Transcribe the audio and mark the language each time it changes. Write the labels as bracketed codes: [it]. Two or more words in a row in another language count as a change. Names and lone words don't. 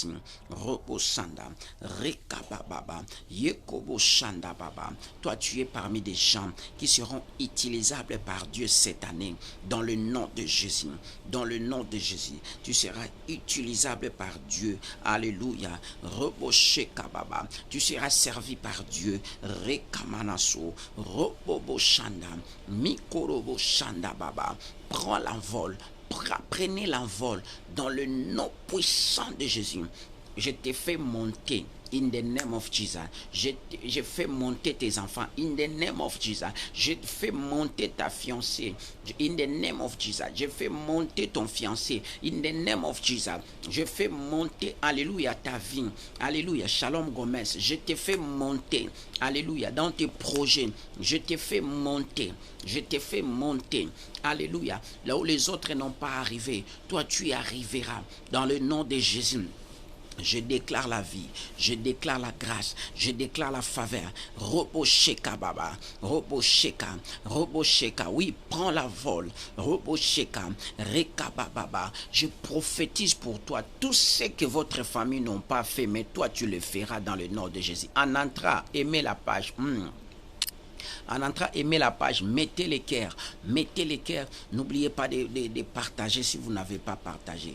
[fr] Robosanda, Rekababa, Yekobo Shanda Baba, toi, tu es parmi des gens qui seront utilisables par Dieu cette année. Dans le nom de Jésus, dans le nom de Jésus, tu seras utilisable par Dieu. Alléluia. Reboche kababa, tu seras servi par Dieu. Rekamanaso, robobo shanda, mikorobo shanda baba. Prends l'envol, prenez l'envol dans le nom puissant de Jésus. Je t'ai fait monter. [en] In the name of Jesus. [fr] Je fais monter tes enfants. [en] In the name of Jesus. [fr] Je fais monter ta fiancée. [en] In the name of Jesus. [fr] Je fais monter ton fiancé. [en] In the name of Jesus. [fr] Je fais monter, alléluia, ta vie. Alléluia, Shalom Gomez. Je te fais monter. Alléluia, dans tes projets. Je te fais monter. Je te fais monter. Alléluia. Là où les autres n'ont pas arrivé, toi tu y arriveras. Dans le nom de Jésus. Je déclare la vie, je déclare la grâce, je déclare la faveur. Robosheka baba, robosheka, robosheka. Oui, prends la vol. Robosheka, rekababa. Je prophétise pour toi tout ce que votre famille n'ont pas fait, mais toi tu le feras dans le nom de Jésus. En entrant, aimez la page. En entrant, aimez la page, mettez les cœurs, n'oubliez pas de partager si vous n'avez pas partagé.